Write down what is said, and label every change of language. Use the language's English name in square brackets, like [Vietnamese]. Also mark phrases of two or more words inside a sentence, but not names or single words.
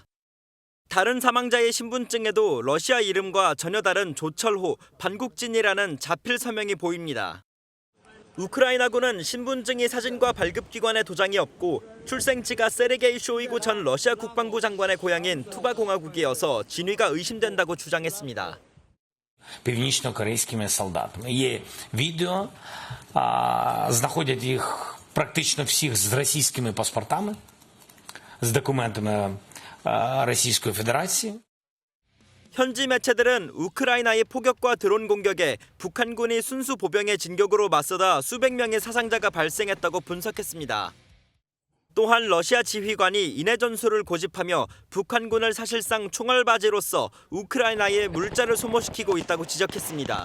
[Korean] 다른 사망자의 신분증에도 러시아 이름과 전혀 다른 조철호, 반국진이라는 자필 서명이 보입니다. 우크라이나군은 신분증이 사진과 발급기관에 도장이 없고 출생지가 세르게이 쇼이구 전 러시아 국방부 장관의 고향인 투바공화국이어서 진위가 의심된다고 주장했습니다. [Ukrainian] північно-корейськими солдатами. Є відео, знаходять їх практично всіх з російськими паспортами, з документами Російської Федерації. [Korean] 현지 매체들은 우크라이나의 포격과 드론 공격에 북한군이 순수 보병의 진격으로 맞서다 수백 명의 사상자가 발생했다고 분석했습니다. 또한 러시아 지휘관이 인해 전술을 고집하며 북한군을 사실상 총알바지로서 우크라이나에 물자를 소모시키고 있다고 지적했습니다.